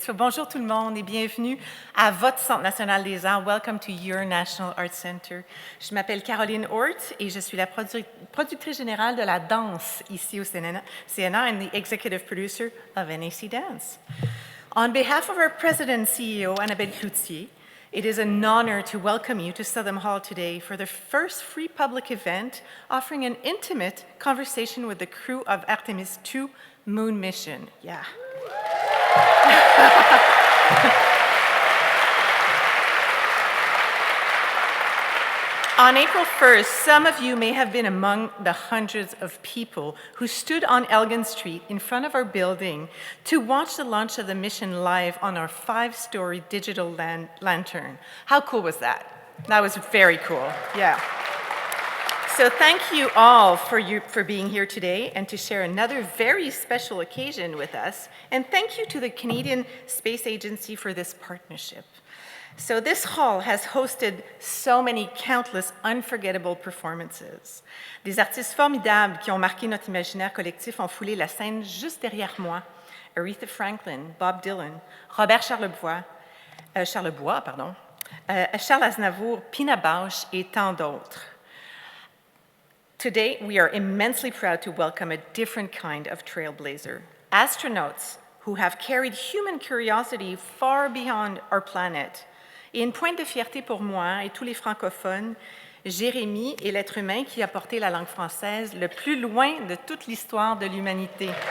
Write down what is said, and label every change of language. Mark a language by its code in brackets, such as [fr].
[fr] So, bonjour tout le monde et bienvenue à votre Centre national des arts. [en] Welcome to your National Arts Center. [fr] Je m'appelle Caroline Hort et je suis la productrice générale de la danse ici au CNA [en] and the executive producer of NAC Dance. On behalf of our president and CEO, Annabelle Cloutier, it is an honor to welcome you to Southern Hall today for the first free public event offering an intimate conversation with the crew of Artemis II moon mission. Yeah. On April 1st, some of you may have been among the hundreds of people who stood on Elgin Street in front of our building to watch the launch of the mission live on our 5-story digital lantern. How cool was that? That was very cool, yeah. So thank you all for being here today and to share another very special occasion with us. And thank you to the Canadian Space Agency for this partnership. So this hall has hosted so many countless unforgettable performances. [fr] Des artistes formidables qui ont marqué notre imaginaire collectif ont foulé la scène juste derrière moi. Aretha Franklin, Bob Dylan, Robert Charlebois, Charles Aznavour, Pina Bausch et tant d'autres. [en] Today, we are immensely proud to welcome a different kind of trailblazer, astronauts who have carried human curiosity far beyond our planet. [fr] Et une pointe de fierté pour moi et tous les francophones, Jérémy est l'être humain qui a porté la langue française le plus loin de toute l'histoire de l'humanité.